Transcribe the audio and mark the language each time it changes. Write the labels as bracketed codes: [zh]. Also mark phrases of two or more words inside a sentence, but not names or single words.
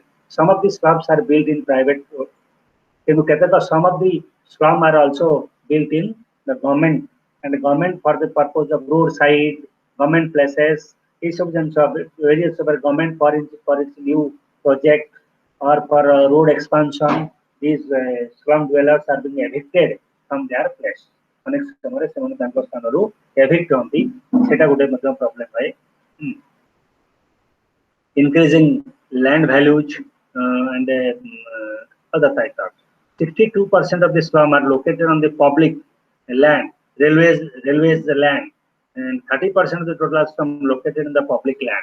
[en] Some of these slums are built in private. Some of the slum are also built in the government, and the government for the purpose of roadside, government places, various government for its new project or for road expansion. These slum dwellers are being evicted from their place. [or] ଅନେକ ସମୟ ସେ ମନ ତାଙ୍କୁ ସ୍ଥାନରୁ evict ହୁଅନ୍ତି, ସେଟା ଗୋଟେ ମତଲବ problem है. [en] Increasing land values and other factors. 62% of the slum are located on the public land, railways the land, and 30% of the total slum located in the public land.